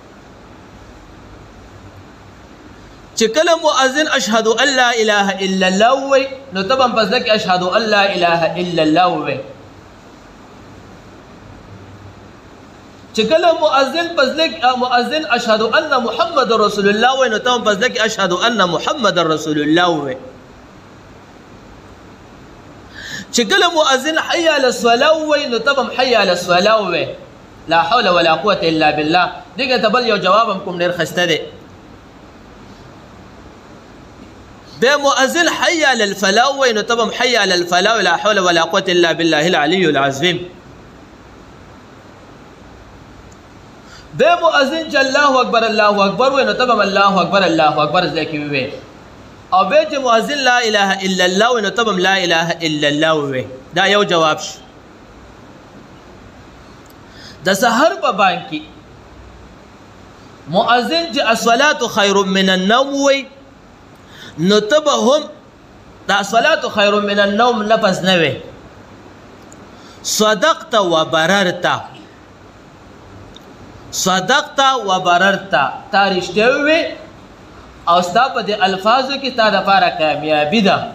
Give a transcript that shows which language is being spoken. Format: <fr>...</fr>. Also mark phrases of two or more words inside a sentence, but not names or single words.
<ps>چې کله مؤذن</ps> <ar>اشهد ان لا اله الا الله</ar> <ps>ووایي نو ته به هم په زړه کې</ps> <ar>اشهد ان لا اله الا الله</ar> <ps>ووایي چې کله مؤذن</ps> <ar>اشهد ان محمد رسول الله</ar> <ps>ووایي نو ته هم په زړه کې</ps> <ar>اشهد ان محمد رسول الله</ar> <ps>ووایي چې کله مؤذن</ps> <ar>حي على الصلاه</ar> <ps>ووایي نو ته به هم</ps> <ar>حي على الصلاه</ar> <ps>ووایي</ps> <ar>لا حول ولا قوه الا بالله</ar> <ps>دغه ته بل یو جواب هم کوم ډېر ښایسته دی بیا مؤذن</ps> <ar>حي على الفلاح</ar> <ps>ووایي نو ته به هم</ps> <ar>حي على الفلاح لا حول ولا قوه الا بالله العلي العظیم</ar> <ps>بیا مؤذن چې</ps> <ar>الله اکبر</ar> <ps>ووایي نو ته به هم</ps> <ar>الله اکبر</ar> <ps>زده کې ووایي او بیا چې مؤذن</ps> <ar>لا اله الا الله</ar> <ps>ووایي نو ته به هم</ps> <ar>لا اله الا الله</ar> <ps>ووایي دا یو جواب شو د سحر په بانک کې مؤذن چې</ps> <ar>الصلاة خیر من النوم</ar> <ps>ووایي نو ته به هم دا</ps> <ar>الصلاة خیر من النوم</ar> <ps>لفظ نه وي</ps> <ar>صدقت و بررت</ar> <ps>تا رښتیا ووې او ستا په دې الفاظو کې ستا دپاره کامیابي ده</ps>